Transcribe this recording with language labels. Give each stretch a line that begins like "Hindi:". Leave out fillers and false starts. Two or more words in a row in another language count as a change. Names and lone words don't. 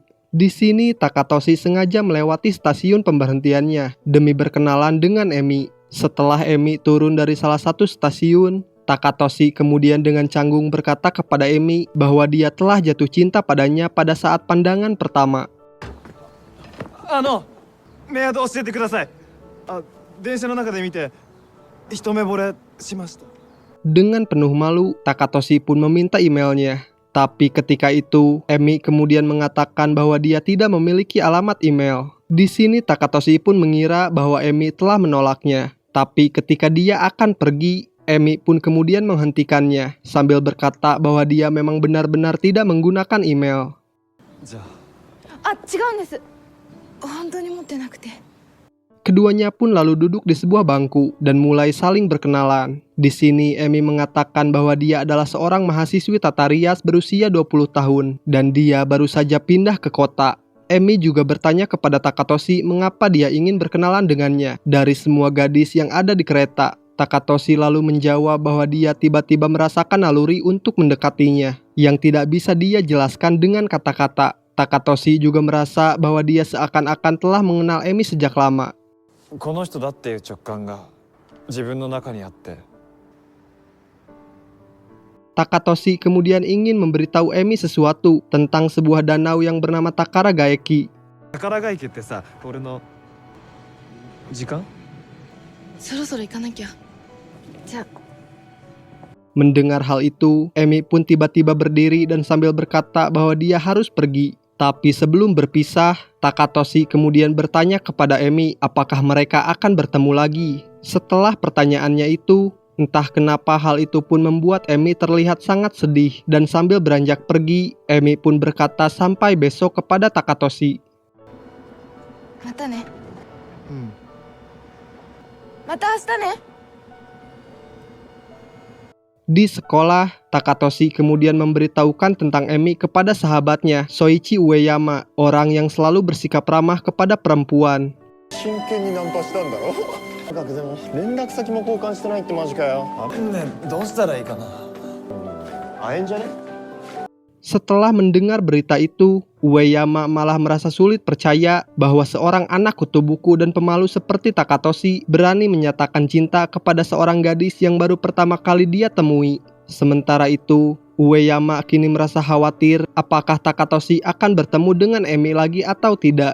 Indonesian: Di sini Takatoshi sengaja melewati stasiun pemberhentiannya demi berkenalan dengan Emi. Setelah Emi turun dari salah satu stasiun, Takatoshi kemudian dengan canggung berkata kepada Emi bahwa dia telah jatuh cinta padanya pada saat pandangan pertama.
Japanese: メアド教えてください。電車の中で見て一目惚れしました。
Indonesian: Dengan penuh malu, Takatoshi pun meminta emailnya. Tapi ketika itu, Emi kemudian mengatakan bahwa dia tidak memiliki alamat email. Di sini Takatoshi pun mengira bahwa Emi telah menolaknya. Tapi ketika dia akan pergi, Emi pun kemudian menghentikannya sambil berkata bahwa dia memang benar-benar tidak menggunakan email.
Japanese: 違うんです。本当に持ってなくて。
Indonesian: Keduanya pun lalu duduk di sebuah bangku dan mulai saling berkenalan. Di sini Emi mengatakan bahwa dia adalah seorang mahasiswi tata rias berusia 20 tahun dan dia baru saja pindah ke kota. Emi juga bertanya kepada Takatoshi mengapa dia ingin berkenalan dengannya dari semua gadis yang ada di kereta. Takatoshi lalu menjawab bahwa dia tiba-tiba merasakan naluri untuk mendekatinya yang tidak bisa dia jelaskan dengan kata-kata. Takatoshi juga merasa bahwa dia seakan-akan telah mengenal Emi sejak lama.
Japanese: この人だっていう直感が自分の中にあって。
Indonesian: Takatoshi kemudian ingin memberitahu Emi sesuatu tentang sebuah danau yang bernama Takara Gaeki.
Japanese: 宝ヶ池ってさ、俺の時間？そろそろ行かなきゃ。じゃあ。
Indonesian: Mendengar hal itu, Emi pun tiba-tiba berdiri dan sambil berkata bahwa dia harus pergi. Tapi sebelum berpisah, Takatoshi kemudian bertanya kepada Emi apakah mereka akan bertemu lagi. Setelah pertanyaannya itu, entah kenapa hal itu pun membuat Emi terlihat sangat sedih dan sambil beranjak pergi, Emi pun berkata sampai besok kepada Takatoshi.
Japanese: またね。また明日ね。
Indonesian: Di sekolah, Takatoshi kemudian memberitahukan tentang Emi kepada sahabatnya, Soichi Ueyama, orang yang selalu bersikap ramah kepada perempuan.
Japanese: 真剣にナンパしたんだろ。学でも連絡先も交換してないってマジかよ。ねえ、どうしたらいいかな。会えんじゃね？
Indonesian: Setelah mendengar berita itu, Ueyama malah merasa sulit percaya bahwa seorang anak kutu buku dan pemalu seperti Takatoshi berani menyatakan cinta kepada seorang gadis yang baru pertama kali dia temui. Sementara itu, Ueyama kini merasa khawatir apakah Takatoshi akan bertemu dengan Emi lagi atau tidak.